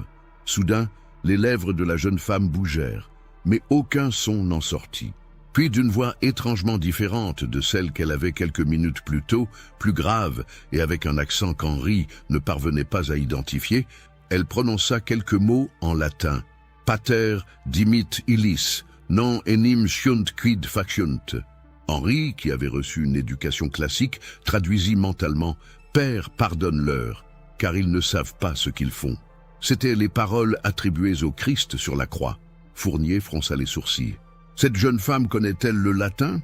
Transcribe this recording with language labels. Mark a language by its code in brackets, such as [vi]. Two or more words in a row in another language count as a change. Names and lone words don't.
[fr] Soudain, les lèvres de la jeune femme bougèrent, mais aucun son n'en sortit. Puis d'une voix étrangement différente de celle qu'elle avait quelques minutes plus tôt, plus grave et avec un accent qu'Henri ne parvenait pas à identifier, elle prononça quelques mots en latin. « [la] Pater dimit illis, non enim sciunt quid faciunt [fr] » Henri, qui avait reçu une éducation classique, traduisit mentalement « Père, pardonne-leur, car ils ne savent pas ce qu'ils font ». C'étaient les paroles attribuées au Christ sur la croix. Fournier fronça les sourcils. « Cette jeune femme connaît-elle le latin ?»